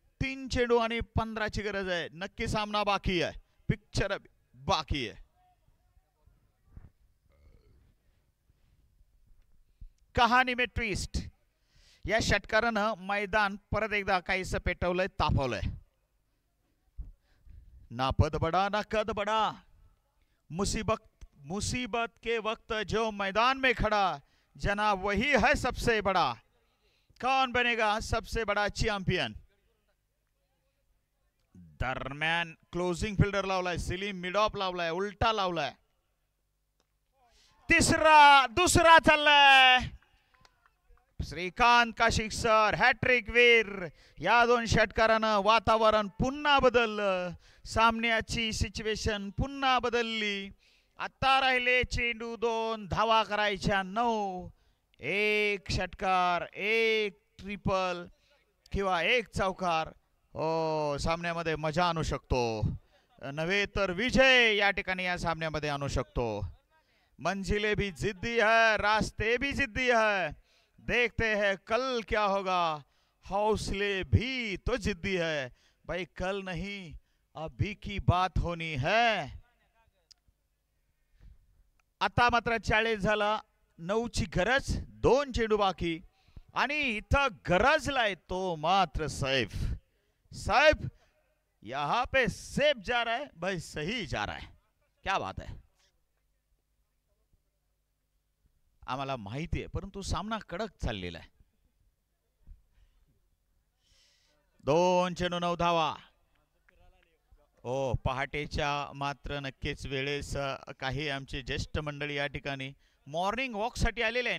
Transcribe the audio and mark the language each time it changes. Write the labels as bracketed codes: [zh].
[mr] 3 चेंडू आणि 15ची गरज आहे. नक्की सामना बाकी आहे, पिक्चर बाकी आहे. [hi] कहाणी में ट्विस्ट. [mr] या षटकारानं मैदान परत एकदा काहीसं पेटवलंय, तापवलंय. [hi] ना पद बड़ा ना कद बड़ा, मुसीबत के वक्त जो मैदान में खड़ा, जना वही है सबसे बड़ा. कौन बनेगा सबसे बड़ा चॅम्पियन. [mr] दरम्यान क्लोजिंग फिल्डर लावलाय, सिलीम मिड ऑफ लावलाय, उलटा लावलाय. दुसरा चाललाय. श्रीकांत काशिक सर हॅट्रिक वीर. या दोन षटकारानं वातावरण पुन्हा बदललं, सामन्याची सिच्युएशन पुन्हा बदलली. आता राहिले चेंडू 2, धावा करायच्या 9. एक षटकार, एक ट्रिपल किंवा एक चौकार हो सामन्यामध्ये मजा आणू शकतो, नव्हे तर विजय या ठिकाणी या सामन्यामध्ये आणू शकतो. [hi] मंजिलें भी जिद्दी है, रास्ते भी जिद्दी है, देखते हैं कल क्या होगा, हौसले भी तो जिद्दी है. भाई कल नहीं अभी की बात होनी है. [mr] आता मात्र 40 झाला, 9ची गरज, 2 चेंडू बाकी आणि इथं गरजलाय तो मात्र सैफ. [hi] सैफ यहां पे सेफ जा रहा है भाई, सही जा रहा है. क्या बात है. [mr] आम्हाला माहिती आहे, परंतु सामना कडक चाललेला आहे. 2 चेंडू 9 धावा. हो पहाटेच्या मात्र नक्कीच वेळेस काही आमचे ज्येष्ठ मंडळी या ठिकाणी मॉर्निंग वॉक साठी आलेले आहे.